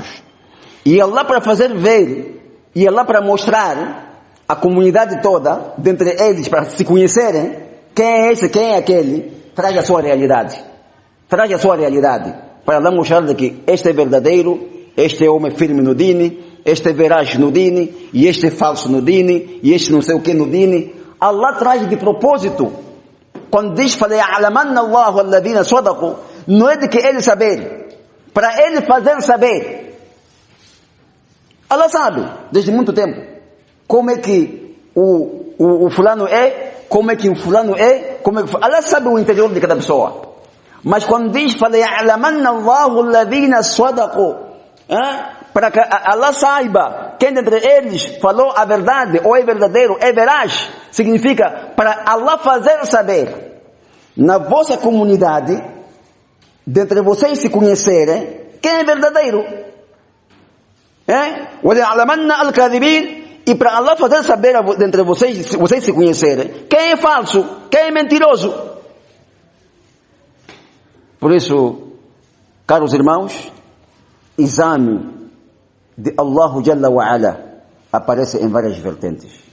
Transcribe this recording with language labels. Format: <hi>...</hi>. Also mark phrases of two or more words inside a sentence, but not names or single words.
<pt>E Allah para fazer ver, e Allah para mostrar a comunidade toda, dentre eles, para se conhecerem, quem é esse, quem é aquele, traz a sua realidade. Traz a sua realidade. Para Allah mostrar que este é verdadeiro, este é homem firme no dini, este é veraz no dini, e este é falso no dini, e este não sei o que no dini. Allah traz de propósito. Quando diz,</pt> <ar>فَلَيَعْلَمَنَّ اللَّهُ الَّذِينَ صَدَقُوا,</ar> <pt>não é de que ele saber, para ele fazer saber. Allah sabe, desde muito tempo, como é que o fulano é, como é que o fulano é, Allah sabe o interior de cada pessoa. Mas quando diz,</pt> <ar>فَلَيَعْلَمَنَّ اللَّهُ الَّذِينَ صَدَقُوا,</ar> <pt>para que Allah saiba quem dentre eles falou a verdade, ou é verdadeiro, é veraz, significa para Allah fazer saber na vossa comunidade, dentre vocês se conhecerem, quem é verdadeiro.</pt> <ar>وَلَيَعْلَمَنَّ الْكَاذِبِينَ.</ar> <pt>E para Allah fazer saber dentre vocês se conhecerem, quem é falso, quem é mentiroso. Por isso, caros irmãos, exame de Allah</pt> <ar>جل وعلا</ar> <pt>aparece em várias vertentes.</pt>